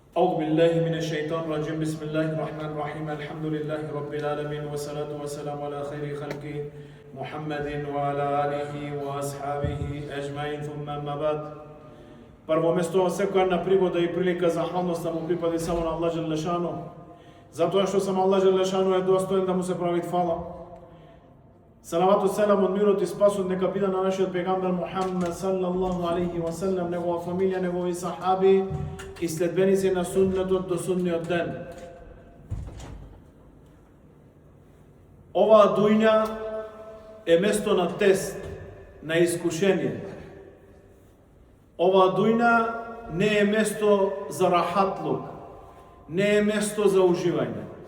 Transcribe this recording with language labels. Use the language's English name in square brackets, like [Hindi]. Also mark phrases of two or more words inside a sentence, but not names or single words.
[Arabic] أعوذ بالله من الشيطان الرجيم بسم الله الرحمن الرحيم الحمد لله رب العالمين والصلاة والسلام على خير خلقه محمد وعلى آله وأصحابه أجمعين ثم أما بعد. [Macedonian] Прво место, секојна пригода и прилика за захвалност да му припади само на [Arabic] الله جل شأنه, [Macedonian] затоа што само [Arabic] الله جل شأنه [Macedonian] е достоен да му се прави фала. [Arabic] صلوات وسلام [Macedonian] од мирот и спасот нека биде на нашиот пегамбер Мухаммед [Arabic] صلى الله عليه وسلم, [Macedonian] негова фамилија, негови сахаби и следбеници на суннетот до судниот ден. Оваа дуња е место на тест, на искушение. Оваа дуња не е место за рахатлук, не е место за уживање.